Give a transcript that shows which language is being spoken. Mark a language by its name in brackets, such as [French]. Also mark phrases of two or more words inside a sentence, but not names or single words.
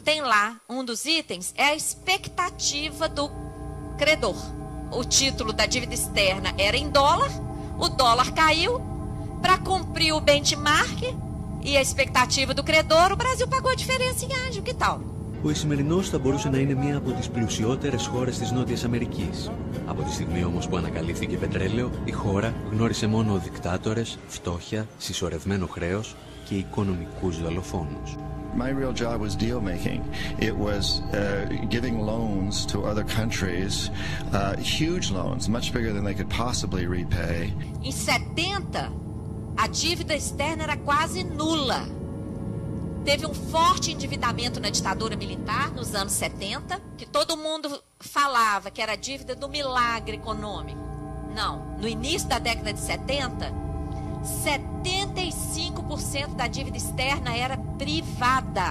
[Portuguese] Tem lá, um dos itens, é a expectativa do credor. O título da dívida externa era em dólar, o dólar caiu, para cumprir o benchmark e a expectativa do credor, o Brasil pagou a diferença em ágil, que tal? [Greek] Ο Ισημερινός θα μπορούσε να είναι μία από τις πλουσιότερες χώρες της Νότιας Αμερικής. Από τη στιγμή όμως που ανακαλύφθηκε πετρέλαιο, η χώρα γνώρισε μόνο δικτάτορες, φτώχεια, συσσωρευμένο χρέος και οικονομικούς δολοφόνους. [English] My real job was deal making. It was giving loans to other countries, huge loans, much bigger than they could possibly repay. [Portuguese] Em 70, a dívida externa era quase nula. Teve um forte endividamento na ditadura militar, nos anos 70, que todo mundo falava que era a dívida do milagre econômico. Não, no início da década de 70, 75% da dívida externa era privada.